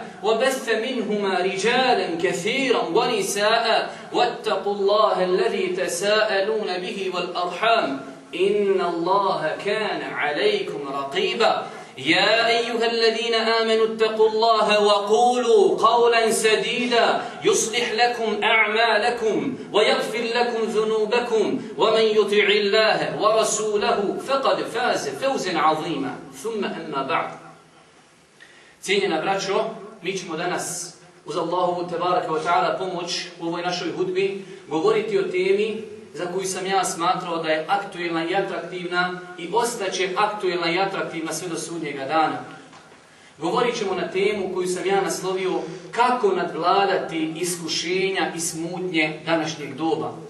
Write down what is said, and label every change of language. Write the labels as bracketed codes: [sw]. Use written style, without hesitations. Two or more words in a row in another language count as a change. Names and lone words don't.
[ar] وبث منهما رجالا كثيرا ونساء واتقوا الله الذي تساءلون به والأرحام إن الله كان عليكم رقيبا يا أيها الذين آمنوا اتقوا الله وقولوا قولا سديدا يصلح لكم أعمالكم ويغفر لكم ذنوبكم ومن يطع الله ورسوله فقد فاز فوزا عظيما ثم أما بعد. [bs] Cijenjena braćo, mi ćemo danas uz Allahovu [ar] تبارك وتعالى [bs] pomoć u ovoj našoj hudbi govoriti o temi za koju sam ja smatrao da je aktuelna i atraktivna i ostaće aktuelna i atraktivna sve do sudnjega dana. Govorit ćemo na temu koju sam ja naslovio kako nadvladati iskušenja i smutnje današnjeg doba.